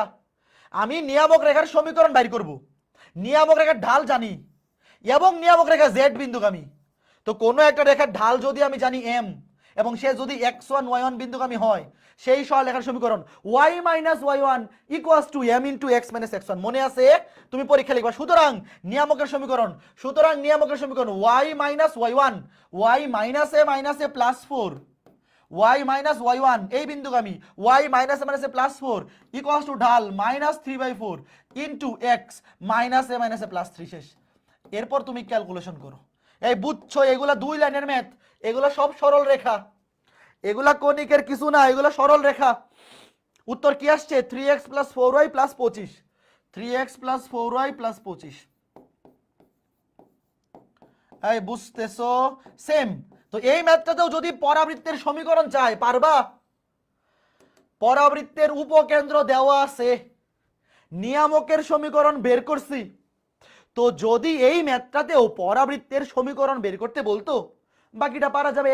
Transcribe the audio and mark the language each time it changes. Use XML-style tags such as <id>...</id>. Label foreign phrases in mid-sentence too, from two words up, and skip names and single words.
<bn>আমি নিয়ামক রেখার সমীকরণ বাইর করব, নিয়ামক রেখার ঢাল জানি এবং নিয়ামক রেখা জেড বিন্দুগামী। তো কোনো একটা রেখার ঢাল যদি আমি জানি এম এবং সে যদি x1 y1 বিন্দুগামী হয়, সেই সরলরেখার সমীকরণ y - y1 = m * x - x1। মনে আছে? তুমি পরীক্ষা লিখবা। সুতরাং নিয়ামকের সমীকরণ, y - y1, y - a +4, y - y1 এই বিন্দুগামী, y - a +4 = ঢাল -3/4 * x - a +3। শেষ। এরপর তুমি ক্যালকুলেশন করো। এই বুঝছো, এগুলা 2 লাইনের ম্যাথ, এগুলা সব সরল রেখা, এগুলা কনিকের কিছু না, এগুলা সরল রেখা। উত্তর কি আসছে? 3x + 4y + 25, 3x + 4y + 25। এই বুঝতেছো? সেম। তো এই ম্যাথটাতেও যদি পরাবৃত্তের সমীকরণ চাই, পারবা? পরাবৃত্তের উপকেন্দ্র দেওয়া আছে, নিয়ামকের সমীকরণ বের করছি। তো যদি এই ম্যাথটাতেও পরাবৃত্তের সমীকরণ বের করতে বলতো, বাকিটা পারা যাবে।</bn>